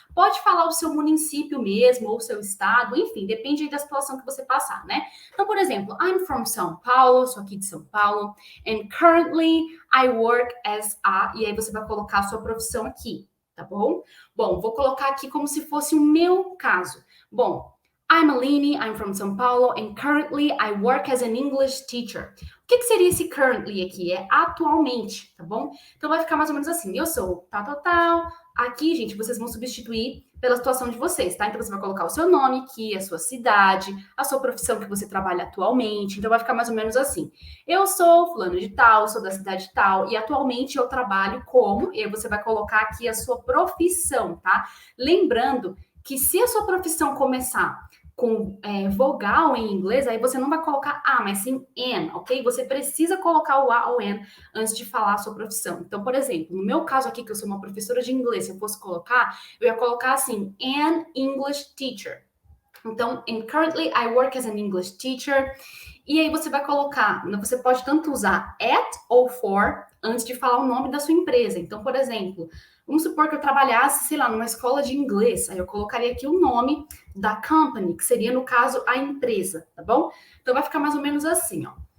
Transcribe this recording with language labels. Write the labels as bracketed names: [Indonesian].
[Portuguese] Pode falar o seu município mesmo, ou o seu estado, enfim, depende aí da situação que você passar, né? Então, por exemplo, [English] I'm from São Paulo, [Portuguese] sou aqui de São Paulo, [English] and currently I work as a, [Portuguese] e aí você vai colocar a sua profissão aqui, tá bom? Bom, vou colocar aqui como se fosse o meu caso. [English] Bom, I'm Aline, I'm from São Paulo, and currently I work as an English teacher. [Portuguese] O que seria esse currently aqui? É atualmente, tá bom? Então vai ficar mais ou menos assim, eu sou tal, tal, tal. Aqui, gente, vocês vão substituir pela situação de vocês, tá? Então você vai colocar o seu nome aqui, a sua cidade, a sua profissão que você trabalha atualmente. Então vai ficar mais ou menos assim. Eu sou fulano de tal, sou da cidade tal, e atualmente eu trabalho como, e aí você vai colocar aqui a sua profissão, tá? Lembrando que se a sua profissão começar com vogal em inglês, aí você não vai colocar a, mas sim an, ok? Você precisa colocar o a ou an antes de falar a sua profissão. Então, por exemplo, no meu caso aqui, que eu sou uma professora de inglês, se eu fosse colocar, eu ia colocar assim, [English] an English teacher. Então, and currently I work as an English teacher. [Portuguese] E aí você vai colocar, você pode tanto usar at ou for antes de falar o nome da sua empresa. Então, por exemplo, vamos supor que eu trabalhasse, sei lá, numa escola de inglês. Aí eu colocaria aqui o nome da company, que seria, no caso, a empresa, tá bom? Então vai ficar mais ou menos assim, ó.